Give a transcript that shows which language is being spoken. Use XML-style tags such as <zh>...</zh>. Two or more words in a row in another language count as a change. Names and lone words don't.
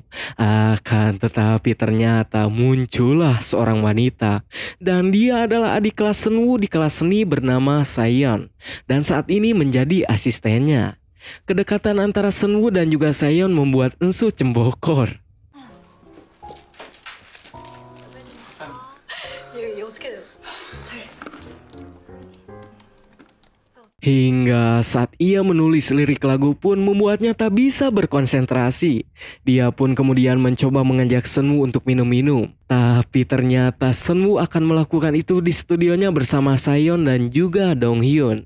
<id>Akan tetapi ternyata muncullah seorang wanita. Dan dia adalah adik kelas Senwoo di kelas seni bernama Sayeon. Dan saat ini menjadi asistennya. Kedekatan antara Senwoo dan juga Sayeon membuat Ensu cembokor.</id> <ko>얘 어떻게 돼요?</ko> <id>Hingga saat ia menulis lirik lagu pun membuatnya tak bisa berkonsentrasi. Dia pun kemudian mencoba mengajak Senwoo untuk minum-minum. Tapi ternyata Senwoo akan melakukan itu di studionya bersama Sayeon dan juga Dong Hyun.</id>